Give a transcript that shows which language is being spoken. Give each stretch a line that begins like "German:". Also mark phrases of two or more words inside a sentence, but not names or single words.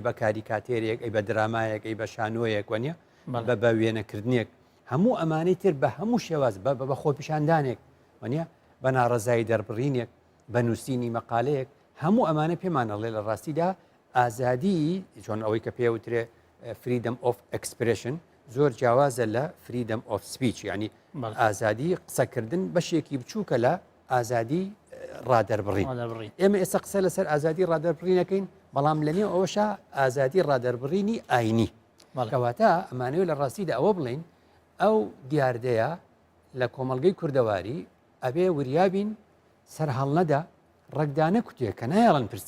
Central Kurdish: بە کاریکاتێرێک ئەی بە درامایەک ئەی بە شانۆیەک وەنیە بە وێنەکردنێک هەموو ئەمانەی تر بە هەموو شێواز بە خۆپیشاندانێک وەنیە بە ناڕەزایی دەربڕینێک بە نووسینی مەقالەیەک هەموو ئەمانە پێمانەڵێ لە ڕاستیدا ئازادی چۆن ئەوەی کە پێوترێ
English: freedom of expression
Central Kurdish: زۆر جیاوازە لە
English: freedom of speech
Central Kurdish: ینی ئازادی قسەکردن بەشێکی بچووکە لە ئازادی ڕادەربڕین ئێمە ئێستا قسە لەسەر ئازادی ڕادەربڕینەکەین بەڵام لەنێ ئەوەشە ئازادی ڕادەربڕینی ئاینی کەواتە ئەمانەوە لە ڕاستیدا ئەوە بڵین ئەو دیاردەیە لە کۆمەڵگەی کوردەواری ئەبێ وریابین سەر هەڵنەدا ڕێکدانە کوتێ کە نایڵەن